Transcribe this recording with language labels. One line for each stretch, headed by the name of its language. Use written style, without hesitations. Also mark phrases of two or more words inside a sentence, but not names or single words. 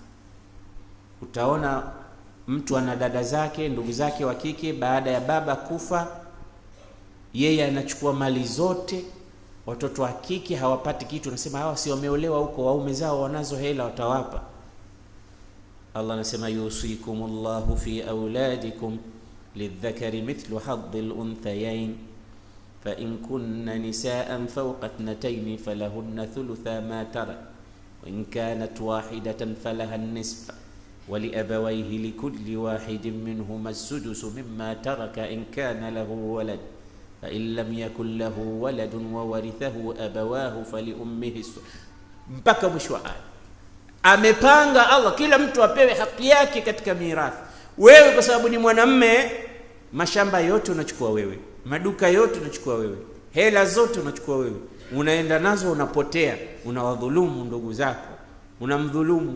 Swahili: Utaona mtu ana dada zake, ndugu zake wa kike, baada ya baba kufa, yeye anachukua mali zote, watoto wa kike hawapati kitu. Anasema hawa si wameolewa huko, waume zao wanazo hela, watawapa.
Arabic: Allah anasema يوصيكم الله في أولادكم للذكر مثل حظ الأنثيين فإن كن نساء فوق اثنتين فلهن ثلثا ما ترك وإن كانت واحدة فلها النصف ولأبويه لكل واحد منهما السدس مما ترك إن كان له ولد فإن لم يكن له ولد وورثه أبواه فلأمه
Swahili: mpaka mwisho wa aya. Amepanga Allah kila mtu apewe haki yake katika mirathi. Wewe kwa sababu ni mwanamme, mashamba yote unachukua wewe, maduka yote unachukua wewe, hela zote unachukua wewe, unaenda nazo, unapotea, unawadhulumu ndugu zako, unamdhulumu.